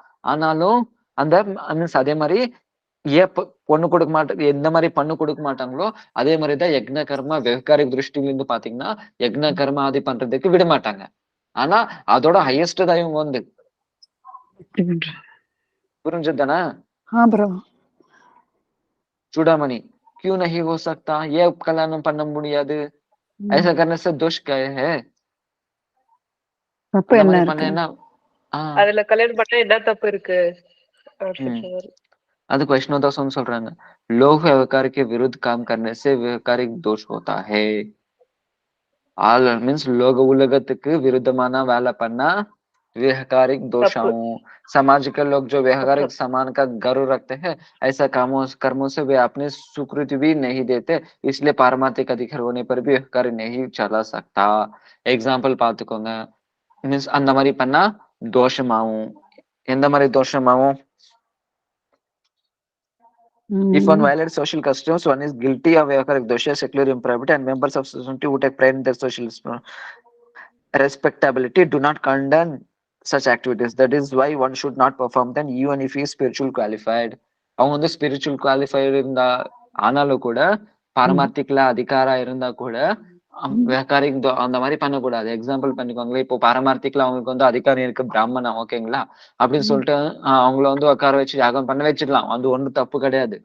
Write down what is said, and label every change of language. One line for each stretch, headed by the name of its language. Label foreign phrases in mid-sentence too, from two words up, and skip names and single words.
Tamil: ஆனாலும் அந்த அதே மாதிரி பொண்ணு கொடுக்க மாட்டாங்க, எந்த மாதிரி பண்ணு கொடுக்க மாட்டாங்களோ அதே மாதிரிதான் யக்ன கர்மா விவகாரிக் திருஷ்டில இருந்து பாத்தீங்கன்னா யக்ன கர்மா ஆதி பண்றதுக்கு விட மாட்டாங்க. ஆனா அதோட ஹையஸ்ட் தான் இவங்க வந்து. புரிஞ்சதுதானே?
Hindi: चूड़ामणि क्यों नहीं हो सकता? ये कल्याण
Tamil: பண்ண முடியாது.
Hindi: ऐसा करने से दोष क्या है?
Tamil: தப்பு என்ன இருக்கு? அதுல கல்யாணம் பண்ணா என்ன தப்பு இருக்கு? அதுக்கு வைஷ்ணவதாஸ் சொல்றாங்க,
Hindi: लोग व्यवहार के विरुद्ध काम करने से व्यवहारिक दोष होता है.
English: all means
Tamil: உலகத்துக்கு விருத்தமான வேலை பண்ணா
Hindi: व्यवहारिक दोष
Tamil: தப்பு
Hindi: आऊं समाज के लोग जो
Tamil: தப்பு
Hindi: व्यवहारिक समान का गर्व रखते हैं ऐसा कर्मों से वे अपनी स्वीकृति भी नहीं देते इसलिए पारमार्थिक अधिकार होने पर भी व्यवहार नहीं चला सकता
Tamil: எக்ஸாம்பிள் பாத்துக்கோங்க மீன்ஸ் அந்த மாதிரி பண்ணா தோஷமாவும் எந்த மாதிரி தோஷமாவும்
English: if one violates social customs one is guilty of
Hindi: व्यवहारिक दोष
English: secular impropriety and members of society who take pride in their social respectability do not condone such activities. That is why one should not perform them even if he is spiritual qualified.
Tamil: அவங்க வந்து
English: spiritual qualified
Tamil: இருந்தா ஆனாலும் கூட பாரமார்த்திக்ல அதிகாரா இருந்தா கூட விவகாரிக் அந்த மாதிரி பண்ணக்கூடாது. எக்ஸாம்பிள் பண்ணிக்கோங்களேன், இப்போ பாரமார்த்திக்ல அவங்களுக்கு வந்து அதிகாரம் இருக்கு பிராமணா, ஓகேங்களா, அப்படின்னு சொல்லிட்டு அவங்கள வந்து உட்கார வச்சு யாகம் பண்ண வச்சிடலாம், அது ஒண்ணும் தப்பு கிடையாது.